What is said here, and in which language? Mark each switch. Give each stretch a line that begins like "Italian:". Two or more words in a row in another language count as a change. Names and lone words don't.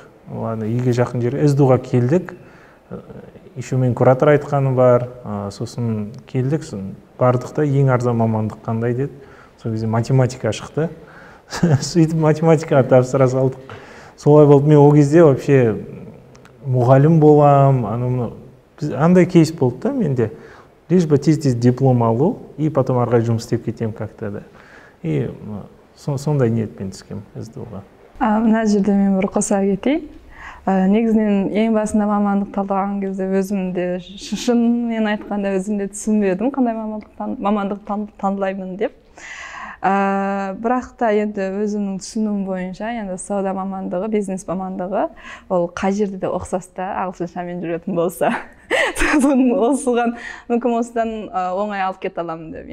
Kazakh: Үйге жақын жерге, СДУ-ға келдік. Еще мен куратор айтқаны бар, сосын келдік, бардықта ең арзан мамандық қандай деді. Сол кезде математика шықты. Сөйтіп математикаға тапсыра салдық. Солай болды. Мен ол кезде вообще мұғалім болам, андай кейс болды да менде.
Russian: Лишь бы
Kazakh: тез-тез диплом алу,
Russian: и потом
Kazakh: арғай жұмыс істеп кетем как-то да. И сондай ниетпен түскем СДУ-ға. Мына жерде мен бір қоса кетейін. Негізінен ең басында мамандық талдаған кезде өзімде шынымен айтқанда өзімде түсінбедім қандай мамандық таңдаймын деп. Бірақ та енді өзімнің түсінуім бойынша енді сауда мамандығы, бизнес мамандығы ол қай жерде де ұқсас та ағылшыншамен жүретін болса осыған мүмкін осыдан оңай алып кете аламын деп.